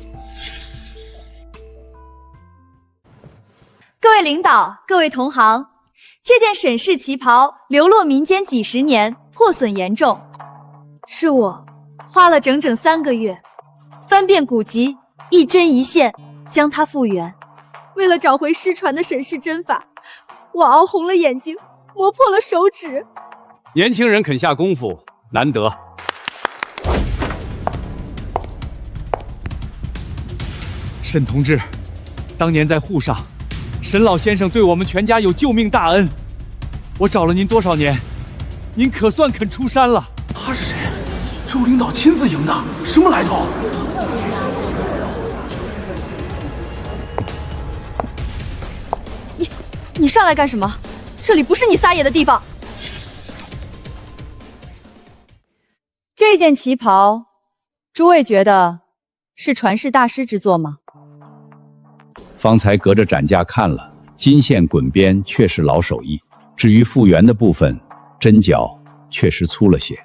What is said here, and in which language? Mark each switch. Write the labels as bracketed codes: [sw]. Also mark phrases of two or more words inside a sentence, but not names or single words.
[zh] 各位領導，各位同行，這件沈氏旗袍流落民間幾十年，破損嚴重，是我花了整整3個月，翻遍古籍，一針一線將它復原。為了找回失傳的沈氏針法，我熬紅了眼睛，磨破了手指。年輕人肯下功夫，難得。沈同志，當年在沪上，沈老先生對我們全家有救命大恩，我找了您多少年，您可算肯出山了。他是誰？周領導親自迎的，什麼來頭？你上來幹什麼？這裡不是你撒野的地方。這件旗袍，諸位覺得是傳世大師之作嗎？方才隔着展架看了，金線滾邊確是老手藝，至於復原的部分，針腳確實粗了些。